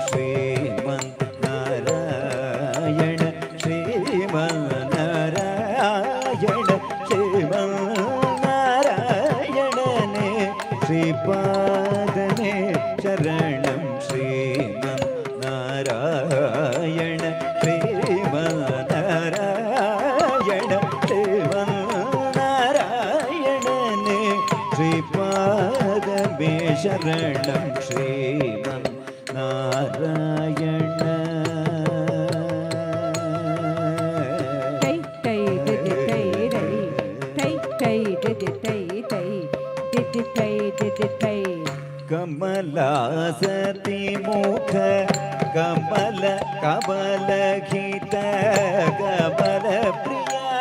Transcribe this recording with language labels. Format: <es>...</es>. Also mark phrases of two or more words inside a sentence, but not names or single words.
<te>శ్రీమన్నారాయణ శ్రీమన్నారాయణ శ్రీమన్నారాయణనే శ్రీపాదమే శరణం. శ్రీమన్నారాయణ శ్రీమన్నారాయణ శ్రీమన్నారాయణనే శ్రీపాదమే శరణం. ಶ್ರೀಮನ್ನಾರಾಯಣ ತೈ ತೈ ದಿದ್ದಿ ತೈ ರೈ ತೈ ತೈ ದಿದ್ದಿ ತೈ ತೈ ದಿದ್ದಿ ತೈ ದಿದ್ದಿ ತೈ.</te> <sa>ಕಮಲಾಸತಿ ಮುಖ ಕಮಲ ಕಮಲ ಗೀತ ಕಮಲ ಪ್ರಿಯ</sa>